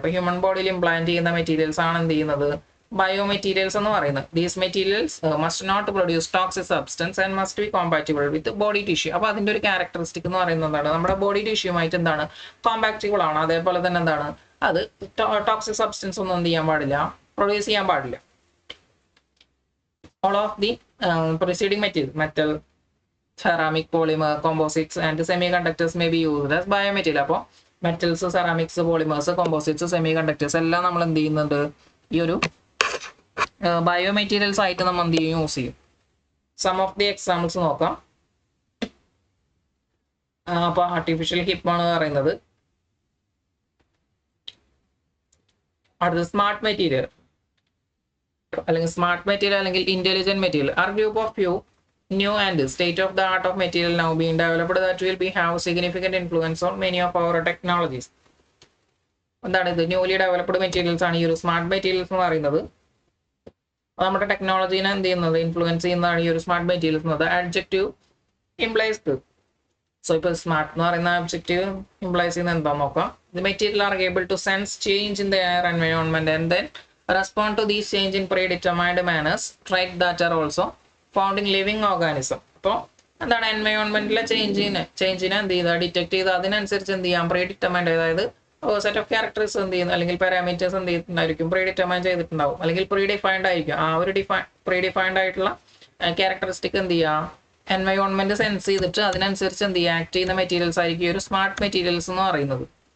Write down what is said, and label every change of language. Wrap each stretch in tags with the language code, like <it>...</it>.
<ml>അപ്പോൾ ഹ്യൂമൻ ബോഡിയിൽ ഇംപ്ലാന്റ് ചെയ്യുന്ന മെറ്റീരിയൽസ് ആണ് എന്ത് ചെയ്യുന്നത് ബയോ മെറ്റീരിയൽസ് എന്ന് പറയുന്നത്.</ml> <en>These materials must not produce toxic substance and must be compatible with body tissue.</en> <ml>അപ്പോൾ അതിന്റെ ഒരു ക്യാരക്ടറിസ്റ്റിക് എന്ന് പറയുന്നത് എന്താണ് നമ്മുടെ ബോഡി ടിഷ്യൂമായിട്ട് എന്താണ് കോമ്പാക്റ്റബിൾ ആണ്. അതേപോലെ തന്നെ എന്താണ് അത് ടോക്സിക് സബ്സ്റ്റൻസ് ഒന്നും എന്ത് ചെയ്യാൻ പാടില്ല, പ്രൊഡ്യൂസ് ചെയ്യാൻ പാടില്ല.</ml> <en>All of the preceding materials, metal, ceramic, polymer, composites and semiconductors may be used as biomaterial.</en> <ml>അപ്പോൾ മെറ്റൽസ്, സെറാമിക്സ്, പോളിമേഴ്സ്, കോമ്പോസിറ്റ്സ്, സെമികണ്ടക്ടേഴ്സ് എല്ലാം നമ്മൾ എന്ത് ചെയ്യുന്നുണ്ട് ഈ ഒരു ബയോ മെറ്റീരിയൽസ് ആയിട്ട് നമ്മൾ എന്ത് ചെയ്യും യൂസ് ചെയ്യും.</ml> <en>Some of the examples നോക്കാം.</en> <ml>അപ്പോൾ ആർട്ടിഫിഷ്യൽ ഹിപ്പ് ആണ് പറയുന്നത്. അടുത്ത</ml> <en>Smart material അല്ലെങ്കിൽ smart material അല്ലെങ്കിൽ intelligent material are group of few new and state of the art of material now being developed that will be have significant influence on many of our technologies.</en> <ml>എന്താണ് ഇത് newly developed materials ആണ് ഈ ഒരു smart materials എന്ന് പറയുന്നത്. നമ്മുടെ ടെക്നോളജീനെ എന്ത് ചെയ്യുന്നത് ഇൻഫ്ലുവൻസ് ചെയ്യുന്നതാണ് ഈ ഒരു സ്മാർട്ട് മെറ്റീരിയൽസ് എന്നത്.</ml> <en>adjective implies so</en> <ml>ഇപ്പോൾ സ്മാർട്ട് എന്ന് പറയുന്ന അബ്ജക്റ്റീവ് ഇംപ്ലൈസ് ചെയ്യുന്നത് എന്താണെന്ന് നോക്കാം.</ml> <en>The material are able to sense change in the air environment and then respond to these change in predetermined manners, traits that are also found in living organism.</en> <ml>അപ്പോൾ എന്താണ് എൻവയോൺമെന്റിലെ ചേഞ്ചിനെ എന്ത് ചെയ്താൽ detect ചെയ്ത് അതിനനുസരിച്ച് എന്ത് ചെയ്യാം പ്രീഡിറ്റർമൈൻഡ്, അതായത് സെറ്റ് ഓഫ് ക്യാരക്ടേഴ്സ് എന്ത് ചെയ്യുന്നു, അല്ലെങ്കിൽ പാരാമീറ്റേഴ്സ് എന്ത് ചെയ്തിട്ടുണ്ടായിരിക്കും, പ്രീ ഡിറ്റർമൈൻ ചെയ്തിട്ടുണ്ടാവും, അല്ലെങ്കിൽ പ്രീ ഡിഫൈൻഡ് ആയിരിക്കും. ആ ഒരു പ്രീ ഡിഫൈൻഡ് ആയിട്ടുള്ള ക്യാരക്ടറിസ്റ്റിക് എന്ത് ചെയ്യുക, എൻവയോൺമെന്റ് സെൻസ് ചെയ്തിട്ട് അതിനനുസരിച്ച് എന്ത് ചെയ്യുക, ആക്ട് ചെയ്യുന്ന മെറ്റീരിയൽസ് ആയിരിക്കും ഒരു സ്മാർട്ട് മെറ്റീരിയൽസ് എന്ന് പറയുന്നത്.</ml>